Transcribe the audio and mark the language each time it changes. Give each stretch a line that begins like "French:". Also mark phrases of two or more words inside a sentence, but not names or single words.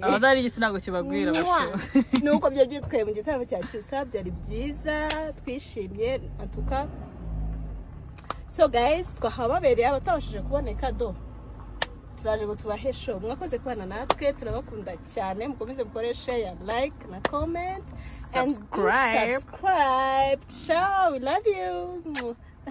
Kinyarwanda: abadari igiti ntago kibagwira nuko byo byitwaye mu gitabo cya Cyusa byari byiza twishimye atuka
English: so guys
Kinyarwanda: twahababereye abatabashije kuboneka do turaje ngo tubahesho mwakoze kubana natwe turabakunda cyane mukomeze mukore
English: share like
Kinyarwanda: na comment
English: subscribe ciao we love you